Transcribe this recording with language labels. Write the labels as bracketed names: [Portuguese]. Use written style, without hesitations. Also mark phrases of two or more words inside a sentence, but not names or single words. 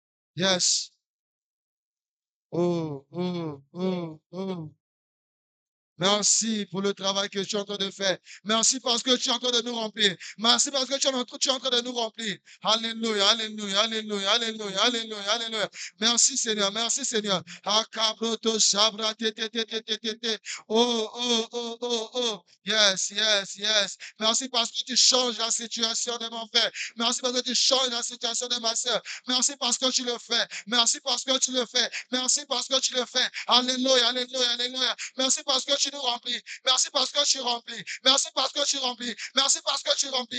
[French] Yes. Oh, oh, oh, oh. Merci pour le travail que tu es en train de faire. Merci parce que tu es en train de nous remplir. Merci parce que tu es en train de nous remplir. Alléluia, alléluia, alléluia, alléluia, alléluia, alléluia. Merci Seigneur, merci Seigneur. Akabroto shabra te te te te te te te. Oh, oh, oh, oh, oh. Yes, yes, yes. Merci parce que tu changes la situation de mon frère. Merci parce que tu changes la situation de ma soeur. Merci parce que tu le fais. Merci parce que tu le fais. Merci parce que tu le fais. Alléluia, alléluia, alléluia. Merci parce que tu nous remplis. Merci parce que tu remplis. Merci parce que tu remplis. Merci parce que tu remplis.